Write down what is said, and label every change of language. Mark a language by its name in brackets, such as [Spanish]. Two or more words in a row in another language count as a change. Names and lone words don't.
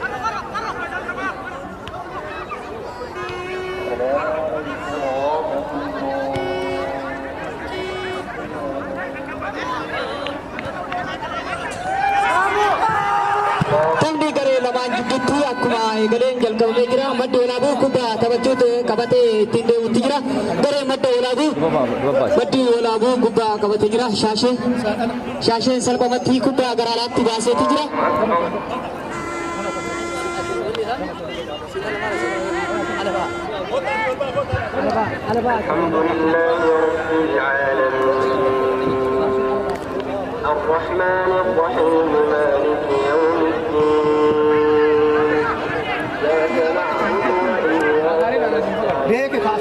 [Oromo] Taphni garee lamaan gidduutti akkuma eegaleen jalqabamee jira. Madda walaabuu kubbaa taphachuutu qabatee ittiin deemuutti jira. Garee madda walaabuu kubbaa qabatee jira. Shaasheen salphumatti kubbaa gara alaatti baaseetti jira. [Arabic] الحمد لله رب العالمين الرحمن الرحيم مالك يوم الدين إياك نعبد وإياك نستعين